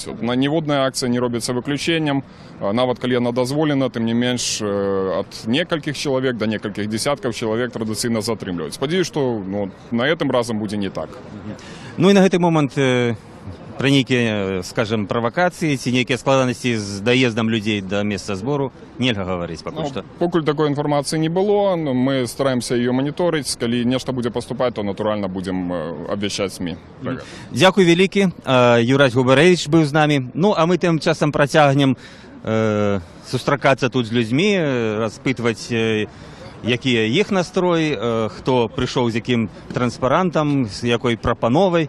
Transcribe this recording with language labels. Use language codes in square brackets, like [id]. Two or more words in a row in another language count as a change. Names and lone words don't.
[be] На ніводная акцыя не робіцца выключэннем, нават калі яна дазволена, тым не менш ад некалькіх чалавек да некалькіх дзесяткаў чалавек традыцыйна затрымліваюць. Спадзяюсь, што на гэтым разам будзе не так. Ну і на гэты момант пра нейкія, скажем, правакацыі ці нейкія складанасці з даездам людзей да месца збору нельга гаварыць пакуль што. Покуль такой інфармацыі не было, мы стараемся ее моніторыць. Калі нешта будзе паступаць, то натуральна будзем абвяшчаць СМІ. Дзякуй вялікі. Юрась Губарэвіч быў з намі. Ну а мы тым часам працягнем сустракацца тут з людзьмі, распытваць, якія іх настроі, хто прыйшоў з якім транспарантам, з якой прапановай.